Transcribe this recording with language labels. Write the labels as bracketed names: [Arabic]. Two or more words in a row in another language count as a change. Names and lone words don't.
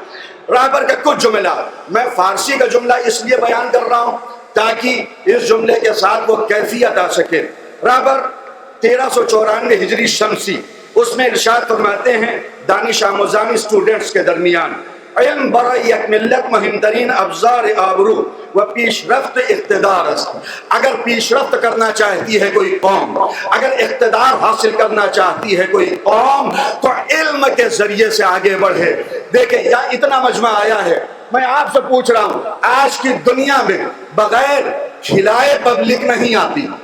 [Urdu] رہبر کے کچھ جملات، میں فارسی کا جملہ اس لیے بیان کر رہا ہوں تاکہ اس جملے کے ساتھ وہ کیفیت آ سکے۔ رہبر 1394 ہجری شمسی، اس میں ارشاد فرماتے ہیں [Persian] دانش آموزان [Urdu] اسٹوڈنٹس کے درمیان، [Persian] علم برای یک ملت مہمترین ابزار آبرو و پیش رفت اقتدار است۔ [Urdu] اگر پیش رفت کرنا چاہتی ہے کوئی قوم، اگر اقتدار حاصل کرنا چاہتی ہے کوئی قوم تو علم کے ذریعے سے آگے بڑھے۔ دیکھیں، یا اتنا مجمع آیا ہے، میں آپ سے پوچھ رہا ہوں، آج کی دنیا میں بغیر کھلائے پبلک نہیں آتی۔